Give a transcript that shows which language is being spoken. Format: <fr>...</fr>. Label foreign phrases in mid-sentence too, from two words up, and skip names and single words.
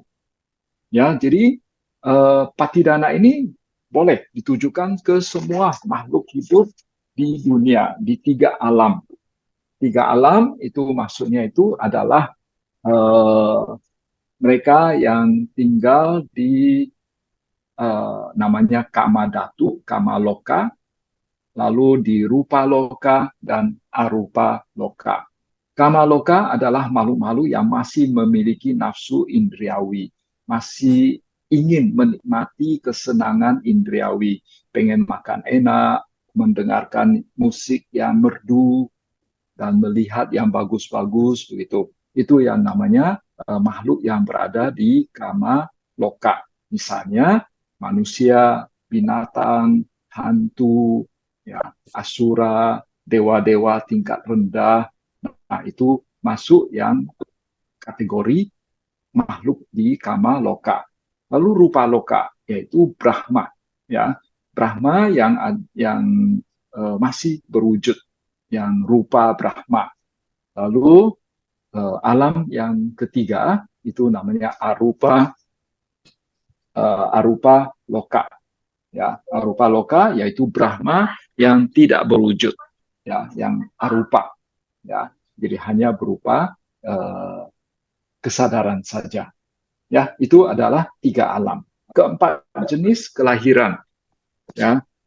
<id>Ya, jadi patidana ini boleh ditujukan ke semua makhluk hidup di dunia, di tiga alam. Tiga alam itu maksudnya itu adalah eh, mereka yang tinggal di namanya</id> <pi>kama datu, kama loka,</pi> <id>lalu di</id> <pi>rupa loka</pi> <id>dan</id> <pi>arupa loka.</pi> <id>Kama loka adalah makhluk-makhluk yang masih memiliki nafsu indriawi, masih ingin menikmati kesenangan indriawi, pengen makan enak, mendengarkan musik yang merdu, dan melihat yang bagus-bagus, begitu. Itu yang namanya makhluk yang berada di</id> <pi>kama loka.</pi> <id>Misalnya manusia, binatang, hantu, ya, asura, dewa-dewa tingkat rendah. Nah, itu masuk yang kategori makhluk di</id> <pi>kama loka.</pi> <id>Lalu</id> <pi>rupa loka,</pi> <id>yaitu Brahma, ya. Brahma yang masih berwujud, yang rupa Brahma. Lalu alam yang ketiga itu namanya</id> <pi>arupa loka,</pi> <id>ya.</id> <pi>Arupa loka</pi> <id>yaitu Brahma yang tidak berwujud, ya, yang arupa, ya. Jadi hanya berupa kesadaran saja. Ya, itu adalah tiga alam. Keempat jenis kelahiran, ya.</id>